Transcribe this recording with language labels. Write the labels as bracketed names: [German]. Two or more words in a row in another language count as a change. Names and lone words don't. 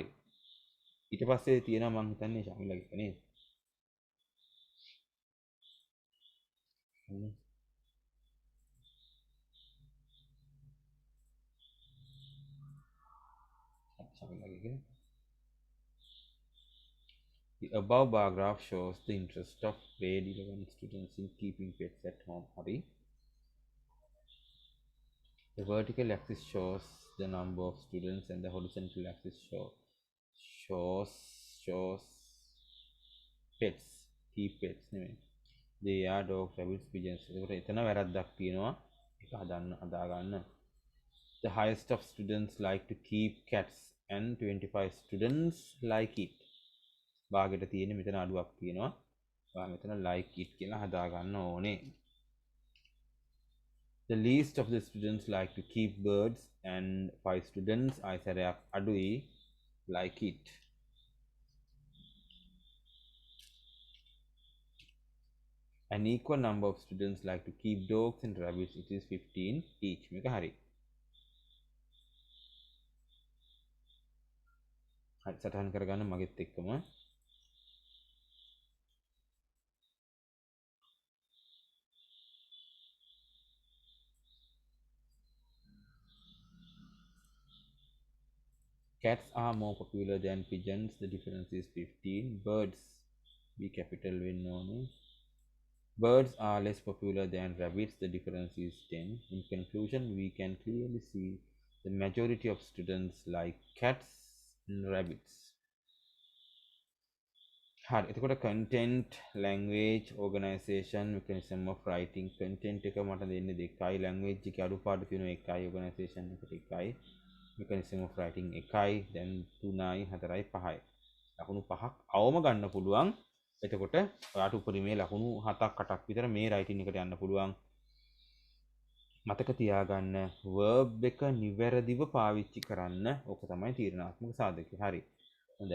[Sinhala] ඊට පස්සේ තියෙනවා මම හිතන්නේ ශමිලගේ එක නේද? ශමිලගේ එක. [English] The above bar graph shows the interest of grade 11 students in keeping pets at home. Hurry. The vertical axis shows the number of students and the horizontal axis shows pets. Keep pets. They are dogs, rabbits, pigeons. [Sinhala] එතන වැරද්දක් තියෙනවා. ඒක හදා ගන්න. [English] The highest of students like to keep cats and 25 students like it. [Sinhala] භාගයට තියෙන මෙතන අඩුවක් තියෙනවා. ඔයා මෙතන [English] like it [Sinhala] කියලා හදා ගන්න ඕනේ. [English] The least of the students like to keep birds and 5 students [Sinhala] අයිසරයක් අඩුයි [English] like it. An equal number of students like to keep dogs and rabbits. It is 15 each. [Sinhala] මේක හරි. හරි සටහන් කරගන්න මගෙත් එක්කම. [English] Cats are more popular than pigeons. The difference is 15. Birds, be capital win only. Birds are less popular than rabbits. The difference is 10. In conclusion, we can clearly see the majority of students like cats and rabbits. [Sinhala] හරි. [English] එතකොට content, language, organization, mechanism of writing. [Sinhala] content එක මට දෙන්නේ 2යි, language එකේ අඩුපාඩු තියෙනවා 1යි, organization එකට 1යි. [English] mechanism of writing [Sinhala] 1යි, දැන් 3යි 4යි 5යි. ලකුණු 5ක් අවම ගන්න පුළුවන්. එතකොට ඔයාට උපරිමේ ලකුණු 7ක් 8ක් විතර මේ writing එකට යන්න පුළුවන්. මතක තියාගන්න verb එක නිවැරදිව පාවිච්චි කරන්න. ඕක තමයි තීරණාත්මක සාධකය. හරි. හොඳයි.